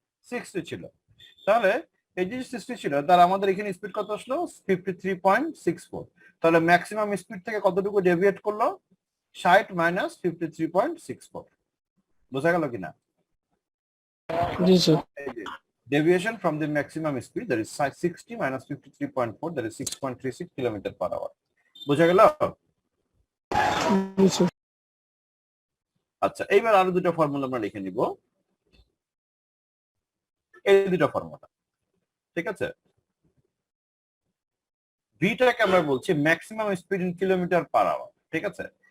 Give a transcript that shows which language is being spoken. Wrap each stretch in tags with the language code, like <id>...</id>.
<bn>60 ছিল। তাহলে এই যে 60 ছিল তার আমাদের এখানে স্পিড কত আসলো 53.64। তাহলে ম্যাক্সিমাম স্পিড থেকে কতটুকু ডেভিয়েট করলো 60 মাইনাস 53.64। বোঝা গেল কিনা? জি sir.</bn> <en>Deviation from the maximum speed, that is 60 minus 53.4, that is 6.36 kilometre per hour.</en> <bn>বোঝা গেল? জি স্যার। আচ্ছা, এইবার আরো দুটো ফর্মুলা আমরা লিখে নিব। এই দুটো ফর্মুলা, ঠিক আছে? ভিটাকে আমরা বলছি maximum speed in kilometre per hour, ঠিক আছে?</bn>